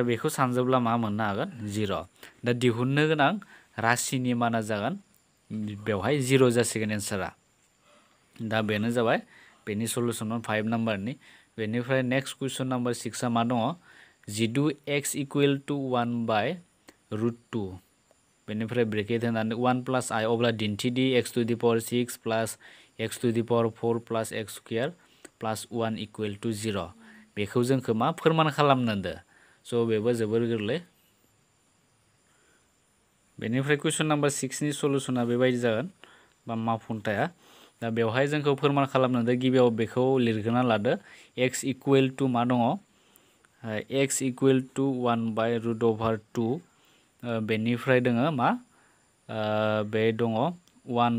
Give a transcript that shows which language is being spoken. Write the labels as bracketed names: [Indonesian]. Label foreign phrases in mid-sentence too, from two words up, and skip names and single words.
[Bodo] बेखौ सानजोब्ला मा मोननो हागोन 0 दा दिहुननो गोनां राशिनि माना जागोन बेवहाय 0 जासिगोन एन्सारा दा बेनो जाबाय बेनि सलुसना 5 नाम्बारनि बेनिफ्राय [English] next question number [Bodo] 6 आ मा दङ जिदु [English] x equal to 1/√2 [Bodo] बेनिफ्राय ब्रेकेट होनानै [English] 1 plus i [Bodo] अब्ला दिन्थिदि [English] x to the power 6 plus x to the power 4 plus x square plus 1 equal to 0 [Bodo] बेखौ जोंखौ मा फोरमान खालामनांदो स' बेबो जोबोर गोरलै बेनिफ्राय [English] question number 6 [Bodo] नि सलुशना बेबायदि जागोन बा मावफुंथाया दा बेवहाय जोंखौ फोरमान खालामनांदो गिबियाव बेखौ लिरग्रोना लादो [English] x equal to [Bodo] मा दङ [English] x equal to 1/√2 [Bodo] बेनिफ्राय दोङो मा बे दङ 1